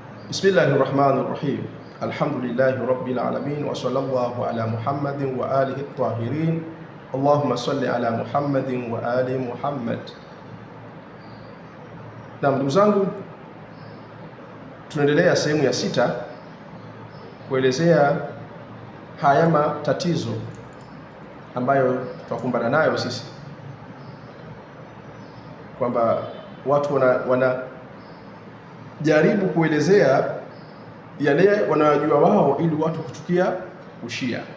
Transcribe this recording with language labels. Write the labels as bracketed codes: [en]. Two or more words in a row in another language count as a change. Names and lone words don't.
[ar] بسم الله الرحمن الرحيم. الحمد لله رب العالمين وصلى الله على محمد وآله الطاهرين. اللهم صل على محمد وآل محمد. [sw] Na ndugu zangu, tunaendelea sehemu ya 6 kuelezea haya matatizo ambayo tunakumbana nayo sisi, kwamba watu wanajaribu kuelezea yale wanayojua wao ili watu kuchukia ushia.